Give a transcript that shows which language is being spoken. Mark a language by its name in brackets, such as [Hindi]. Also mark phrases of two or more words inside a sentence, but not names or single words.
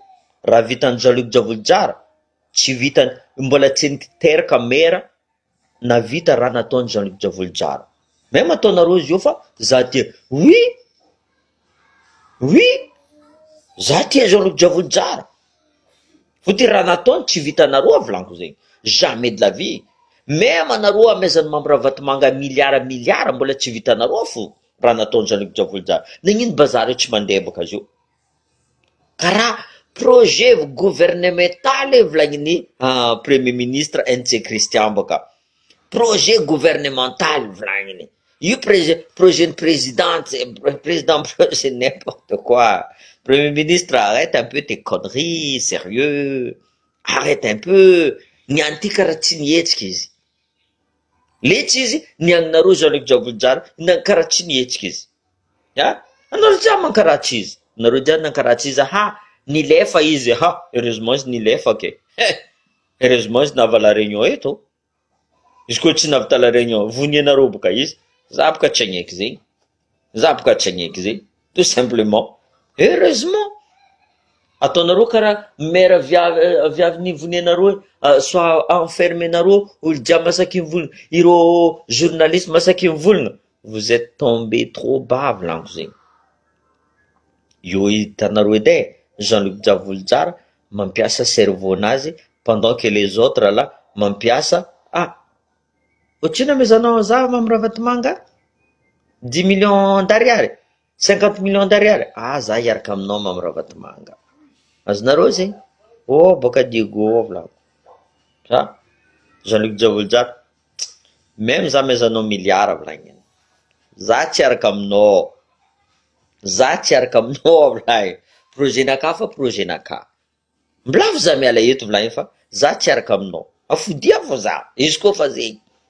[Malagasy] Raha vitan'ny Jean-Luc Diavolojara tsy vitany, mbola tsy niteraka mera navita raha nataony Jean-Luc Diavolojara. Même ataonareo izy io fa za tia, oui za tia Jean-Luc Diavolojara, fôty raha nataony tsy vitanareo avlaniko zegny, [French] jamais de la vie. [Malagasy] Même anareo amezany mampiravati-manga miliara mbola tsy vitanareo fo raha nataony Jean-Luc Diavolojara. Nagnino bazary tsy mandeha boka azy io, karaha [French] projet gouvernemental [Malagasy] volagniny [French] premier ministre [Malagasy] NC Christian boka, [French] projet gouvernemental [Malagasy] volagniny io, [French] projet président projet n'importe quoi. Premier ministre, arrête un peu tes conneries, sérieux, arrête un peu. [Malagasy] Niany ty karaha tsy nihetsika izy, letsy izy nianinareo Jean-Luc Diavolojara karaha tsy nihetsika izy, anareo jiaby mankaratsy izy, nareo jiaby nankaratsy izy, nilefa izy, heureusement izy nilefa ke, heureusement izy nava [French] la réunion [Malagasy] eto, izy koa tsy navita [French] la réunion [Malagasy] vonianareo boka izy, za boka tsy agneky zegny, za boka tsy agneky zegny, [French] tout simplement. [Malagasy] Heureusement ataonareo karaha mera viavy nivonianareo, soit enfermenareo olo jiaby masaky mivolagna, ireo journaliste masaky mivolagna, [French] vous êtes tombé trop bas volaniko zegny. [Malagasy] Io hitanareo edy Jean-Luc Diavolojara mampiasa cerveau-nazy [French] pendant que les autres là [Malagasy] mampiasa ohatrino amezanao za mamirahavati-manga [French] 10 millions d'ariary, 50 millions d'ariary, [Malagasy] za hiaraka aminao mamirahavati-manga, azonareo zegny, boka Diego volako, Jean-Luc Diavolojara, même za mezanao miliara volagniny, za tsy hiaraka aminao, za tsy hiaraka aminao volagny, projet naka fa projet naka, mbilavo za miala eto volagny fa za tsy hiaraka aminao, afodia fô za, izy koa fa zegny.